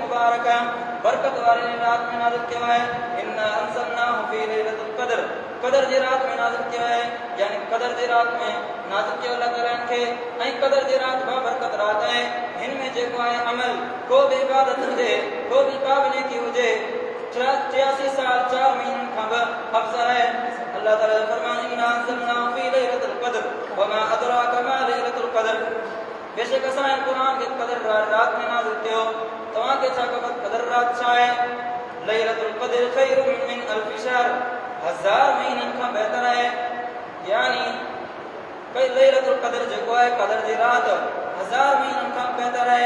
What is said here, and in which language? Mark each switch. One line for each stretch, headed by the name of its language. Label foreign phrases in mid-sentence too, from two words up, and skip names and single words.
Hindi: मुबारका बरकत वाली रात में नाज़िल किया है।
Arabic: إنا أنزلناه في ليلة القدر
Hindi: क़द्र जी रात में नाज़िल किया है, यानी क़द्र जी रात में नाज़िल किया अल्लाह ताला के
Sindhi: ऐं क़द्र जी रात बा बरकत रात है। हिन में जेको है अमल को भी इबादत हुजे, को भी काबिने की हुजे 83 साल 4 महीनन खां बि अफ़ज़ल है। अल्लाह ताला जो फरमान
Arabic: إنا أنزلناه في ليلة القدر وما أدراك ما ليلة القدر
Sindhi: बेशक असां क़ुरान के क़द्र रात में नाज़िल कयो। तव्हां खे छा ख़बर क़द्र रात छा आहे?
Arabic: ليلة القدر خير من ألف شهر
Sindhi: 1000 महीनन खां बहितर आहे। यानी कई लैलतुल क़द्र जेको आहे क़द्र जी रात 1000 महीनन खां बहितर आहे।